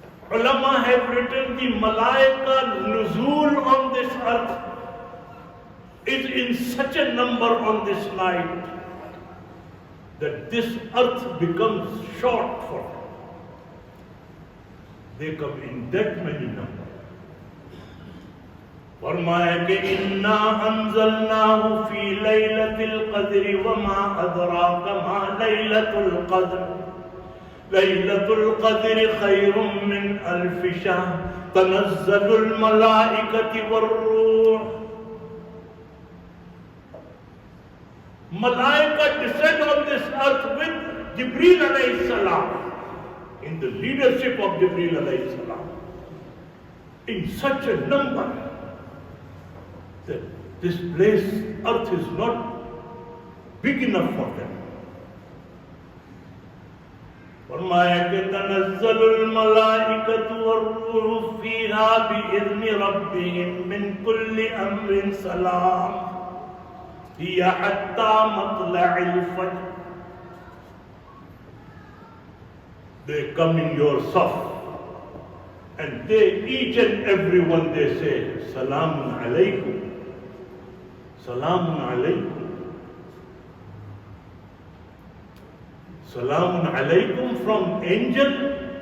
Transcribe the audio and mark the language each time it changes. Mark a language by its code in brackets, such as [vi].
[en] Ulama have written the Malaika nuzul on this earth is in such a number on this night that this earth becomes short for them. They come in that many numbers. [ur] فرمایا کہ [ar] انا انزلناه في ليلة القدر وما أدراك ما ليلة القدر ليلة القدر خير من ألف شهر تنزل الملائكة والروح. [en] Malaika descend on this earth with Jibreel alayhi salam, in the leadership of Jibreel alayhi salam, in such a number that this place, earth, is not big enough for them. [ur] فرمایا کہ [ar] تنزل الملائکۃ والروح فیہا بإذن ربہم من کل امر سلام ہی حتی مطلع الفجر. [en] They come in your saf and they, each and every one, they say Salamun alaykum, Salamun alaykum, Salamun alaykum from angel.